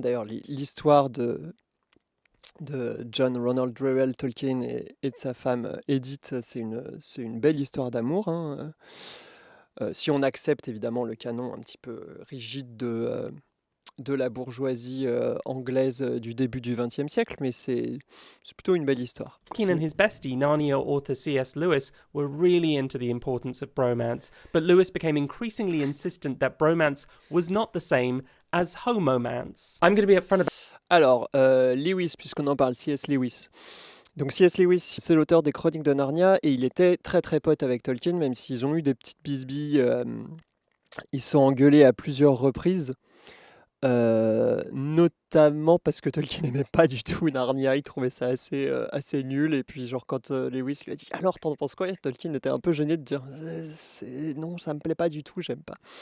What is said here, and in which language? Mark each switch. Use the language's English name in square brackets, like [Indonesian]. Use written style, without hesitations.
[French] D'ailleurs, l'histoire de John Ronald Reuel Tolkien et de sa femme Edith, c'est une belle histoire d'amour, hein. Si on accepte évidemment le canon un petit peu rigide de la bourgeoisie anglaise du début du XXe siècle, mais c'est plutôt une belle histoire. [English] Tolkien and his bestie, Narnia author C.S. Lewis, were really into the importance of bromance, but Lewis became increasingly insistent that bromance was not the same as homomance. I'm going to be upfront about... [French] Alors, Lewis, puisqu'on en parle, C.S. Lewis. Donc C.S. Lewis, c'est l'auteur des Chroniques de Narnia, et il était très très pote avec Tolkien, même s'ils ont eu des petites bisbilles. Ils se sont engueulés à plusieurs reprises. Notamment parce que Tolkien n'aimait pas du tout Narnia, il trouvait ça assez nul, et puis genre quand Lewis lui a dit alors t'en penses quoi, Tolkien était un peu gêné de dire non, ça me plaît pas du tout, j'aime pas.